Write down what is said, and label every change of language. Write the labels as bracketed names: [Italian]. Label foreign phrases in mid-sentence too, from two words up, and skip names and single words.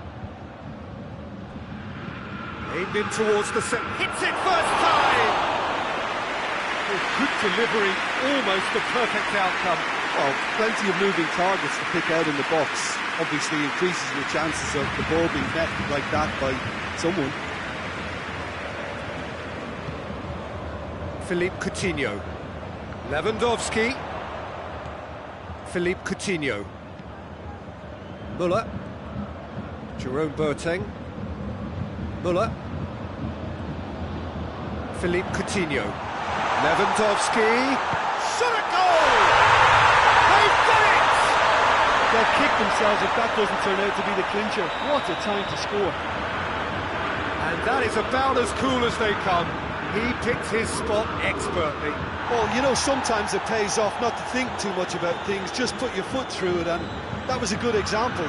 [English] Aimed in towards the set, hits it first time! Good delivery, almost the perfect outcome. Well, plenty of moving targets to pick out in the box. Obviously increases your chances of the ball being met like that by someone. Philippe Coutinho. Lewandowski. Philippe Coutinho. Muller. Jerome Boateng. Muller. Philippe Coutinho. Lewandowski. Shot a goal! They've done it! They'll kick themselves if that doesn't turn out to be the clincher. What a time to score. And that is about as cool as they come. He picked his spot expertly. Well, you know, sometimes it pays off not to think too much about things, just put your foot through it, and that was a good example.